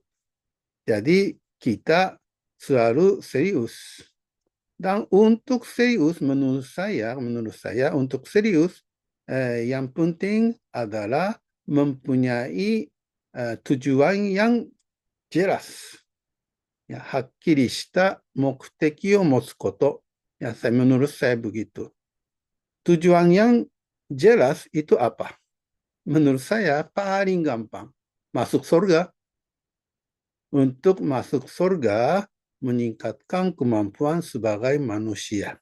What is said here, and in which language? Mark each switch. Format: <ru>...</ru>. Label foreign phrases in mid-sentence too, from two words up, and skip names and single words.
<id>Jadi kita selalu serius. Dan untuk serius menurut saya untuk serius yang penting adalah mempunyai tujuan yang jelas. Ya,</id> <ja>はっきりした目的を持つこと。</ja> <id>Ya, menurut saya begitu. Tujuan yang jelas itu apa? Menurut saya paling gampang. Masuk surga. Untuk masuk surga, meningkatkan kemampuan sebagai manusia.</id>